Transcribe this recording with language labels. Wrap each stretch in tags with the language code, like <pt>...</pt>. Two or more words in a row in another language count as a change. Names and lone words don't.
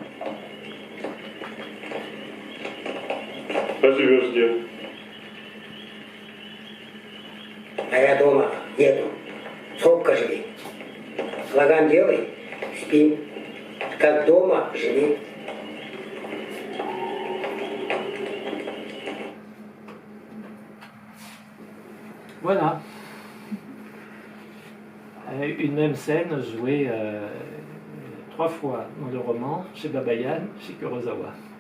<ru>А живешь где? А я дома еду. Сколько живи. Лаган делай, спим. Как дома живи.</ru> <fr>Voilà. Une même scène jouée 3 fois dans le roman, chez Babayan, chez Kurosawa.</fr>